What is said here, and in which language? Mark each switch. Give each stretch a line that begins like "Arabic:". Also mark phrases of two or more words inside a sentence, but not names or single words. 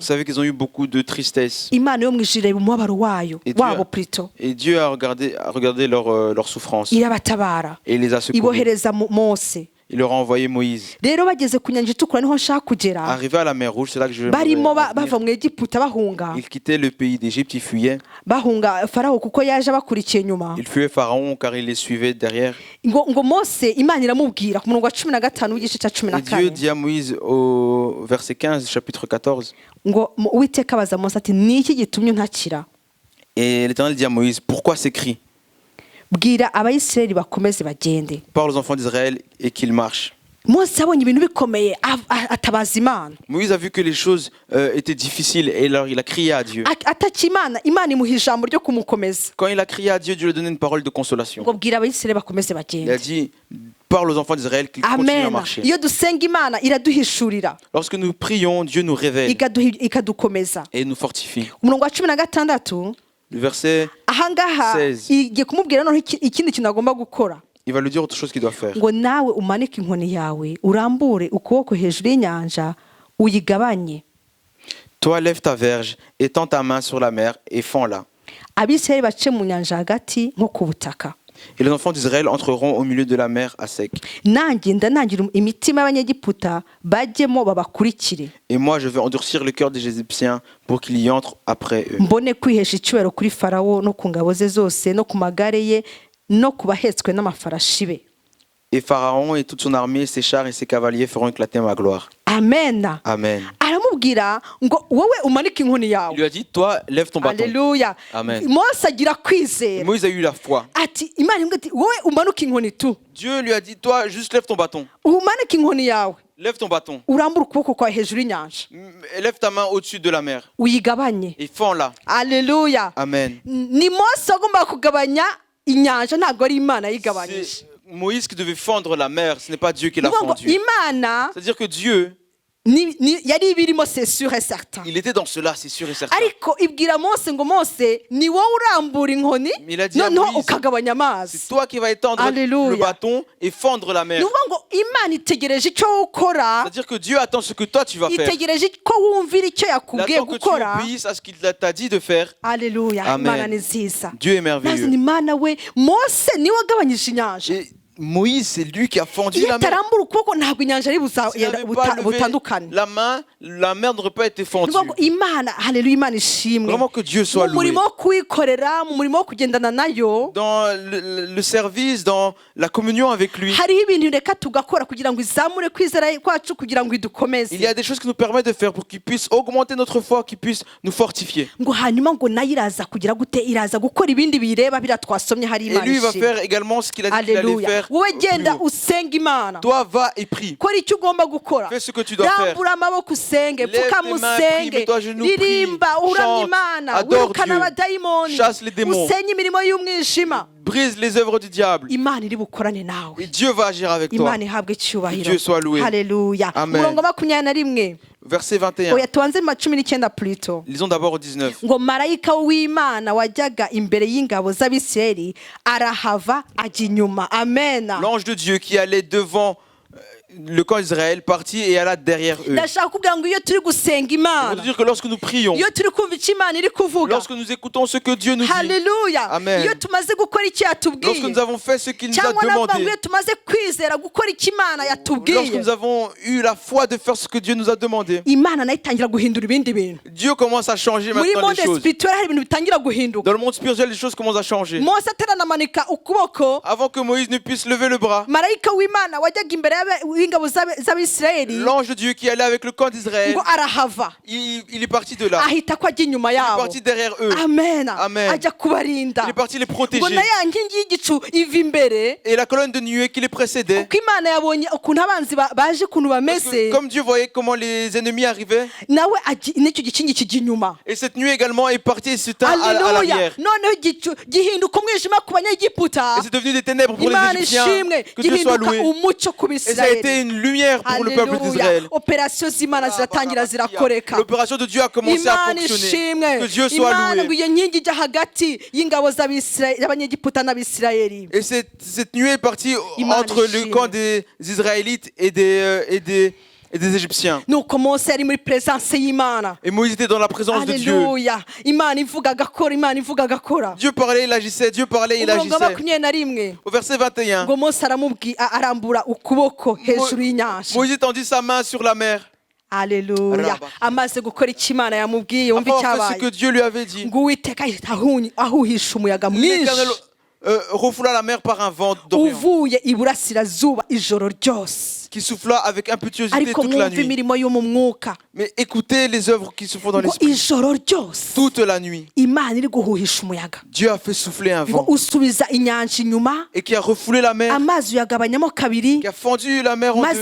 French: vous savez qu'ils ont eu beaucoup de tristesse.
Kinyarwanda: Imana yo mwijire umubabaro wayo
French: Et Dieu
Kinyarwanda: wabo plutôt
French: Et Dieu a regardé leur souffrance
Kinyarwanda: irabatabara
French: et il les a secourus.
Kinyarwanda: ibohereza Mose.
French: Il leur a envoyé Moïse.
Kinyarwanda: Rero bageze ku nyanja itukura niho nshaka kugera.
French: Arrivé à la mer Rouge, c'est là que je
Kinyarwanda: Barimo
French: voudrais en venir.
Kinyarwanda: bava mu Egiputa bahunga.
French: Il quittait le pays d'Égypte, il fuyait.
Kinyarwanda: Bahunga Farawo kuko yaje abakurikiye nyuma.
French: Il fuyait Pharaon car il les suivait derrière.
Kinyarwanda: ngo Mose Imana iramubwira ku murongo wa 15 w'igice cya
French: Et Dieu 14 dit à Moïse au verset 15, chapitre 14,
Kinyarwanda: ngo Uwiteka abaza Mose ati ni iki gitumye untakira
French: et l'Éternel dit à Moïse, pourquoi ces cris?
Kinyarwanda: bwira Abayisirayeli bakomeze bagende.
French: Parle aux enfants d'Israël et qu'ils marchent.
Kinyarwanda: Mose abonye ibintu bikomeye atabaza Imana
French: Moïse a vu que les choses étaient difficiles et alors il a crié à Dieu.
Kinyarwanda: ataki Imana imuha ijambo ryo kumukomeza
French: Quand il a crié à Dieu, Dieu lui a donné une parole de consolation.
Kinyarwanda: ngo bwira Abayisirayeli bakomeze
French: Il a
Kinyarwanda: bagende.
French: dit, parle aux enfants d'Israël qu'ils continuent à Amen. marcher.
Kinyarwanda: Iyo dusenga Imana iraduhishurira
French: Lorsque nous prions, Dieu nous révèle
Kinyarwanda: ikadukomeza.
French: et nous fortifie.
Kinyarwanda: Umurongo wa 16
French: Le verset,
Kinyarwanda: ahangaha
French: 16.
Kinyarwanda: igiye kumubwira noneho ikindi kintu agomba gukora
French: il va lui dire autre chose qu'il doit faire.
Kinyarwanda: ngo nawe umanike inkoni yawe urambure ukuboko hejuru y'inyanja uyigabanye.
French: Toi, lève ta verge, étends ta main sur la mer et fends-la.
Kinyarwanda: Abisirayeli bace mu nyanja hagati nko ku butaka.
French: Et les enfants d'Israël entreront au milieu de la mer à sec.
Kinyarwanda: Nanjye ndanangira imitima y'Abanyegiputa bajyemo babakurikire
French: Et moi, je vais endurcir le cœur des Égyptiens pour qu'ils y entrent après eux.
Kinyarwanda: mbone kwihesha icyubahiro kuri Farawo no ku ngabo ze zose no ku magare ye no ku bahetswe n'amafarashi be.
French: Et Pharaon et toute son armée, ses chars et ses cavaliers feront éclater ma gloire. Amen. Amen.
Kinyarwanda: Aramubwira ngo wowe umanike inkoni
French: Il
Kinyarwanda: yawe.
French: lui a dit, toi, lève ton bâton. Haleluya. Amen.
Kinyarwanda: Mose agira kwizera
French: Moïse a eu la foi.
Kinyarwanda: ati Imana imbwira ati wowe umanuke inkoni tu
French: Dieu lui a dit, toi, juste lève ton bâton.
Kinyarwanda: umanike inkoni yawe.
French: Lève ton bâton.
Kinyarwanda: urambure ukuboko kwawe hejuru y'inyanja
French: Lève ta main au-dessus de la mer.
Kinyarwanda: uyigabanye.
French: Et fends-la. Aleluya. Amen.
Kinyarwanda: Ni Mose wagombaga kugabanya inyanja, ntabwo ari Imana yigabanyije.
French: C'est Moïse qui devait fendre la mer. Ce n'est pas Dieu qui l'a
Kinyarwanda: Ni ukuvuga ngo
French: fendue.
Kinyarwanda: Imana
French: C'est-à-dire que Dieu,
Kinyarwanda: yari ibirimo,
French: c'est sûr et certain. il était dans cela, c'est sûr et certain.
Kinyarwanda: Ariko ibwira Mose ngo Mose ni wowe urambura inkoni
French: Mais il a dit à
Kinyarwanda: noneho
French: Moïse,
Kinyarwanda: ukagabanya amazi.
French: c'est toi qui vas étendre Alléluia. le bâton et fendre la
Kinyarwanda: Ni
French: mer.
Kinyarwanda: ukuvuga ngo Imana itegereje icyo ukora,
French: C'est-à-dire que Dieu attend ce que toi tu vas faire.
Kinyarwanda: itegereje ko wumvira icyo
French: Il
Kinyarwanda: yakubwiye
French: attend que tu
Kinyarwanda: gukora.
French: obéisses à ce qu'il t'a dit de faire. Aleluya. Amen.
Kinyarwanda: Imana ni nziza.
French: Dieu est
Kinyarwanda: Maze
French: merveilleux.
Kinyarwanda: ni Imana we, Mose niwe wagabanyije inyanja.
French: Et Moïse, c'est lui qui a fendu
Kinyarwanda: Iyo
French: la mer.
Kinyarwanda: atarambura ukuboko ntabwo inyanja ari
French: S'il n'avait pas levé
Kinyarwanda: butandukane.
French: la main, la mer n'aurait pas été
Kinyarwanda: Ni
French: fendue.
Kinyarwanda: ukuvuga ngo Imana, haleluya, Imana ishimwe.
French: Vraiment que Dieu soit
Kinyarwanda: Mu
French: loué.
Kinyarwanda: murimo wo kuyikorera, mu murimo wo kugendana nayo,
French: Dans le service, dans la communion avec lui,
Kinyarwanda: hariho ibintu reka tugakora kugira ngo izamure kwizera kwacu, kugira ngo idukomeze.
French: il y a des choses qui nous permettent de faire pour qu'il puisse augmenter notre foi, qu'il puisse nous fortifier.
Kinyarwanda: ngo hanyuma ngo nayo iraza kugira gute, iraza gukora ibindi bireba biriya twasomye hari
French: Et
Kinyarwanda: Imana
French: lui va
Kinyarwanda: ishimwe.
French: faire également ce qu'il a dit qu'il allait Aleluya. faire.
Kinyarwanda: Wowe
French: plus
Kinyarwanda: genda
French: haut.
Kinyarwanda: usenga Imana.
French: Toi, va et prie.
Kinyarwanda: Kora icyo ugomba gukora.
French: Fais ce que tu dois faire.
Kinyarwanda: Rambura amaboko usenge,
French: Lève
Kinyarwanda: pfukama
French: tes mains, prie,
Kinyarwanda: usenge,
French: mets-toi à genoux, prie,
Kinyarwanda: ririmba, uramya
French: chante,
Kinyarwanda: Imana,
French: adore
Kinyarwanda: wirukana
French: Dieu,
Kinyarwanda: abadayimoni,
French: chasse les démons.
Kinyarwanda: usenye imirimo y'umwijima.
French: Brise les œuvres du diable.
Kinyarwanda: Imana iri bukorane nawe.
French: Et Dieu va agir avec toi.
Kinyarwanda: Imana ihabwe icyubahiro.
French: Dieu soit loué. Haleluya. Amen.
Kinyarwanda: Umurongo 21.
French: Verset 21.
Kinyarwanda: Oya tubanze mu 19 plutôt.
French: Lisons d'abord au 19.
Kinyarwanda: Ngo marayika w'Imana wajyaga imbere y'ingabo z'Abisirayeli arahava ajya inyuma. Amen.
French: L'ange de Dieu qui allait devant le camp d'Israël partit et alla derrière eux.
Kinyarwanda: Ndashaka kubwira ngo iyo turi gusenga
French: C'est
Kinyarwanda: Imana,
French: pour dire que lorsque nous prions,
Kinyarwanda: iyo turi kumva icyo Imana iri kuvuga,
French: lorsque nous écoutons ce que Dieu nous dit, haleluya, Amen.
Kinyarwanda: iyo tumaze gukora icyo
French: lorsque
Kinyarwanda: yatubwiye,
French: nous avons fait ce qu'il nous a
Kinyarwanda: cyangwa navuga ngo
French: demandé,
Kinyarwanda: iyo tumaze kwizera gukora icyo Imana
French: lorsque
Kinyarwanda: yatubwiye,
French: nous avons eu la foi de faire ce que Dieu nous a demandé,
Kinyarwanda: Imana nayo itangira guhindura ibindi bintu.
French: Dieu commence à changer
Kinyarwanda: Muri
French: maintenant monde les choses.
Kinyarwanda: spirituel hari ibintu bitangira guhinduka.
French: Dans le monde spirituel, les choses commencent à changer.
Kinyarwanda: Mose ataranamanika ukuboko,
French: Avant que Moïse ne puisse lever le bras,
Kinyarwanda: marayika w'Imana wajyaga imbere y'ingabo z'Abisirayeli
French: l'ange de Dieu qui allait avec le camp d'Israël,
Kinyarwanda: ngo arahava,
French: il est parti de là.
Kinyarwanda: ahita ko ajya inyuma
French: Il est
Kinyarwanda: yabo.
French: parti derrière eux. Amen. Amen.
Kinyarwanda: Ajya kubarinda.
French: Il est parti les
Kinyarwanda: Ngo
French: protéger.
Kinyarwanda: na ya nkingi y'igicu iva imbere,
French: Et la colonne de nuée qui les précédait,
Kinyarwanda: kuko Imana yabonye ukuntu abanzi baje ukuntu
French: parce
Kinyarwanda: bameze,
French: que comme Dieu voyait comment les ennemis arrivaient,
Kinyarwanda: nawe n'icyo gikingi kijya inyuma.
French: et cette nuée également est partie et se tint à Haleluya. l'arrière.
Kinyarwanda: Noneho igicu gihinduka umwijima ku banyegiputa,
French: Et c'est devenu des ténèbres pour les
Kinyarwanda: Imana
French: Égyptiens.
Kinyarwanda: ishimwe,
French: Que Dieu soit
Kinyarwanda: gihinduka
French: loué.
Kinyarwanda: umucyo ku
French: Et ça a été
Kinyarwanda: Bisirayeli.
French: une lumière pour le peuple Haleluya. d'Israël.
Kinyarwanda: Operasiyo z'Imana ziratangira zirakoreka.
French: L'opération de Dieu a commencé à
Kinyarwanda: Imana
French: fonctionner.
Kinyarwanda: ishimwe.
French: Que Dieu soit
Kinyarwanda: Imana ngo
French: loué.
Kinyarwanda: iyo nkingi ijya hagati y'ingabo z'Abanyegiputa n'Abisirayeli.
French: Et cette nuée est partie
Kinyarwanda: Imana
French: entre le
Kinyarwanda: ishimwe.
French: camp des Israélites et des Égyptiens.
Kinyarwanda: Nuko Mose yari muri presence y'Imana.
French: Et Moïse était dans la présence de Dieu. Haleluya.
Kinyarwanda: Imana ivuga agakora, Imana ivuga agakora.
French: Dieu parlait, il agissait. Dieu parlait, il
Kinyarwanda: Umurongo wa
French: agissait. 21. Au verset 21,
Kinyarwanda: ngo Mose arambura ukuboko hejuru y'inyanja.
French: Moïse tendit sa main sur la mer. Haleluya. Rabba.
Kinyarwanda: Amaze gukora icyo Imana yamubwiye, wumva
French: Après avoir fait ce que
Kinyarwanda: icyabaye.
French: Dieu lui avait dit,
Kinyarwanda: Ngo Uwiteka ahita ahuhisha umuyaga
French: l'Éternel
Kinyarwanda: mwinshi
French: refoula la mer par un vent d'Orient
Kinyarwanda: uvuye iburasirazuba ijoro ryose.
French: qui souffla avec impétuosité
Kinyarwanda: Ariko
French: toute la
Kinyarwanda: mwumve
French: nuit.
Kinyarwanda: imirimo yo mu mwuka,
French: Mais écoutez les œuvres qui se font dans
Kinyarwanda: ngo
French: l'esprit.
Kinyarwanda: ijoro ryose
French: Toute la nuit,
Kinyarwanda: Imana iri guhuhisha umuyaga,
French: Dieu a fait souffler un
Kinyarwanda: ngo
French: vent
Kinyarwanda: usubiza inyanja inyuma,
French: et qui a refoulé la mer,
Kinyarwanda: amazi uyagabanyamo kabiri,
French: qui a fendu la mer en
Kinyarwanda: maze